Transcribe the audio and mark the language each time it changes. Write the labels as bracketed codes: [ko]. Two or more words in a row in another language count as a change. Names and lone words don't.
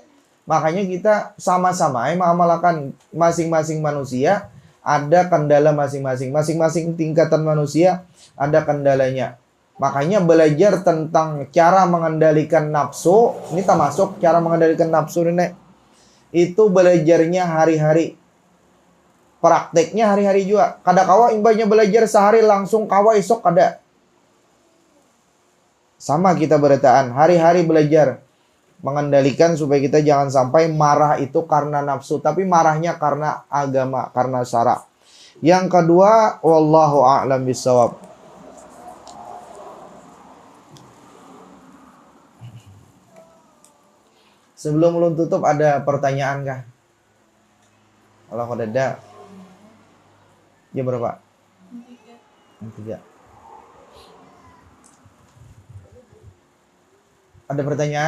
[id] Makanya kita sama-sama mengamalkan masing-masing manusia ada kendala masing-masing. Masing-masing tingkatan manusia ada kendalanya. Makanya belajar tentang cara mengendalikan nafsu. Ini termasuk cara mengendalikan nafsu nenek. Itu belajarnya hari-hari. Prakteknya hari-hari juga. [bjn] Kada kawa imbahnya belajar sehari langsung kawa esok kada. [id] Sama kita berataan. Hari-hari belajar. Mengendalikan supaya kita jangan sampai marah itu karena nafsu. Tapi marahnya karena agama, karena syara. Yang kedua, [ar] والله أعلم بالصواب. [id] Sebelum ulun tutup ada pertanyaan kah? Kalau ada. Jam berapa? 3. Ada pertanyaan?